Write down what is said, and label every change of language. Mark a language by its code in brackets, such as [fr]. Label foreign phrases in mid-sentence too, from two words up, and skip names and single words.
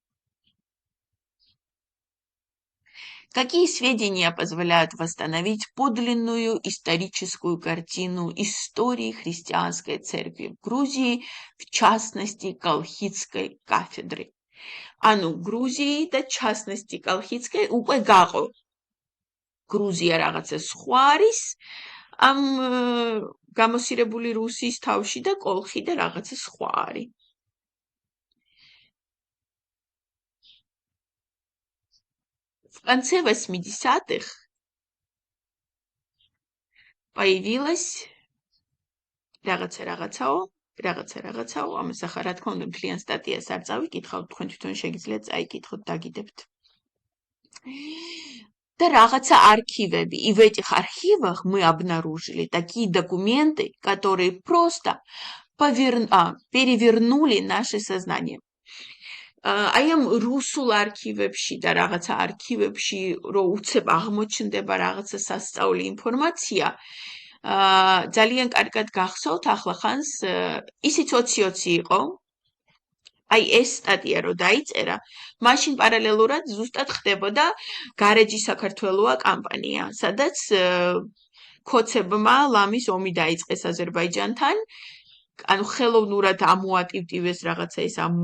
[ru] Какие сведения позволяют восстановить подлинную историческую картину истории христианской церкви в Грузии, в частности, Колхидской кафедры? Ану, Грузии, да, в частности, Колхидской, [ka] უკვე გაყო. Грузия რაღაცა სხვა არის, ამ გამოსირებული რუსიის თავში და კოლხი და რაღაცა სხვა არის. [ru] В конце 80-х появилась [ka] რაღაცაო, ამას ახლა რა თქმა უნდა მთლიან სტატიას არ წავიკითხავთ, თქვენ თვითონ შეგიძლიათ წაიკითხოთ, დაგიდებთ. Да რაღაცა архивები. [ru] И в этих архивах мы обнаружили такие документы, которые просто перевернули наше сознание. [ka] Აი ამ რუსულ არქივებში და რაღაცა არქივებში რო უცებ აღმოჩნდება რაღაცა სასწაული ინფორმაცია, ძალიან კარგად გახსოვთ ახლახანს ისიც 2020 იყო. აი ეს სტატია რო დაიწერა, მაშინ პარალელურად ზუსტად ხდებოდა გარეჯი საქართველოა კამპანია, სადაც ქოცებმა ლამის ომი დაიწყეს აზერბაიჯანთან, ანუ ხელოვნურად ამოატივტივეს რაღაცა ეს